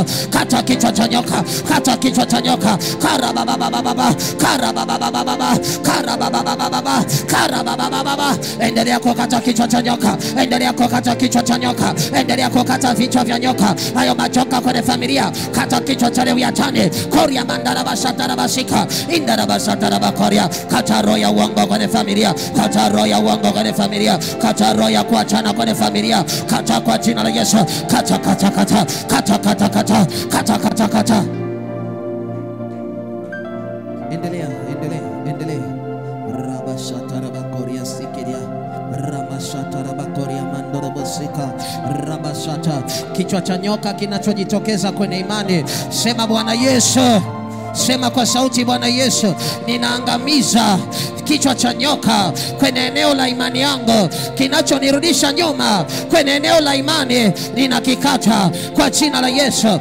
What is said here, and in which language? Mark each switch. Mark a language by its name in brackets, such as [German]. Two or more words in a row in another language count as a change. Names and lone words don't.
[Swahili] Kata kichwa cha nyoka, kata kichwa cha nyoka. Karabababababa, karabababababa, karabababababa, karabababababa. Endelea kukata kichwa cha nyoka, endelea kukata kichwa cha nyoka, endelea kukata vichwa vya nyoka, hayo majoka kwenye familia. Kata kichwa cha Lewiatani, koria mandara basatara basika, indara basatara bakoria. Kata roho ya uongo kwenye familia, kata roho ya uongo kwenye familia, kata roho ya kuachana kwenye familia, kata kwa jina la Yesu. Kata kata kata kata kata kata kata kata kata. Endelea, endelea, endelea. Rabashatara bakoria sikiria, rabashatara bakoria mandoro bosika, rabashata. Kichwa cha nyoka kinachojitokeza kwenye imani, sema Bwana Yesu. Sema kwa sauti, Bwana Yesu, ninaangamiza kichwa cha nyoka kwenye eneo la imani yangu, kinachonirudisha nyuma kwenye eneo la imani, ninakikata kwa jina la Yesu.